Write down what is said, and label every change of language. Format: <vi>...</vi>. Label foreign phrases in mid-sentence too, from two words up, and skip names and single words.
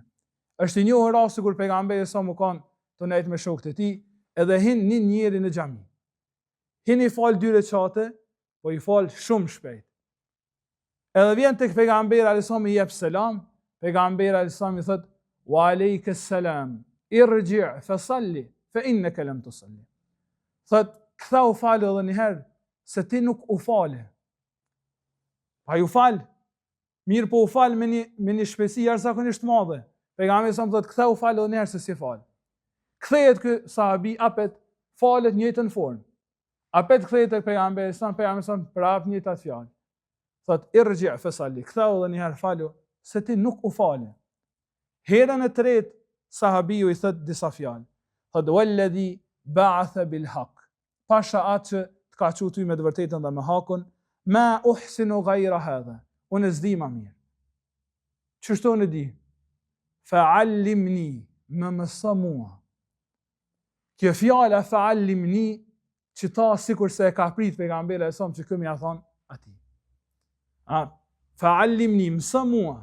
<sq>Është i njohur rasti kur pejgamberi sa më kanë të nejtë me shokët e tij, edhe hin një njeri në xhami. Hin i fal 2 recate, po i fal shumë shpejt. Edhe vjen tek pejgamberi alayhisalam i jep selam, pejgamberi alayhisalam i thot</sq> <ar>وعليك السلام ارجع فصل فإنك لم تصل.</ar> <sq>Thot kthau fal edhe një herë se ti nuk u fale. Pa ju fal, mirë po u fal me një shpejtësi jashtëzakonisht madhe. Pejgamberi sa më thot ktheu fal edhe një herë se si fal. Kthehet ky sahabi apet falet në njëjtën formë. Apet kthehet tek pejgamberi sa prap një tat fjalë. Thot</sq> <ar>ارجع فصل,</ar> <sq>ktheu edhe një herë falu se ti nuk u fale. Herën e tretë sahabiu i thot disa fjalë.</sq> <ar>Thot والذي بعث بالحق.</ar> <sq>Pasha atë që të ka thënë ty me të vërtetën dhe me hakun,</sq> <ar>ما أحسن غير هذا.</ar> <sq>Unë s'di më mirë. Çështo në di? Fa'allimni, më mëso mua. Kjo fjala fa'allimni që ta sikur se e ka prit pejgamberi e som që këmi ja thonë ati. Fa'allimni, mësë mua.</sq>